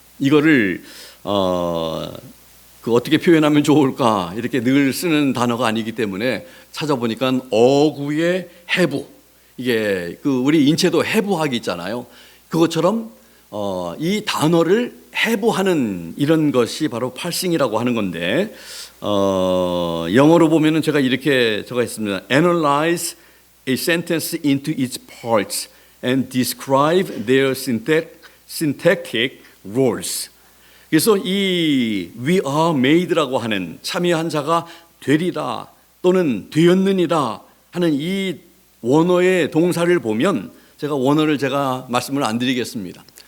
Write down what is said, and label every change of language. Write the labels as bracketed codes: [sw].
[ko] 이거를 어떻게 표현하면 좋을까 이렇게 늘 쓰는 단어가 아니기 때문에 찾아보니까 어구의 해부, 이게 우리 인체도 해부학이 있잖아요. 그것처럼 이 단어를 해부하는 이런 것이 바로 펄싱이라고 하는 건데, 영어로 보면은 제가 이렇게 적어있습니다. [en] Analyze a sentence into its parts and describe their syntactic roles. [ko] 그래서 이 [en] we are made [ko] 라고 하는 참여한 자가 되리라 또는 되었느니라 하는 이 원어의 동사를 보면, 원어를 말씀을 안 드리겠습니다.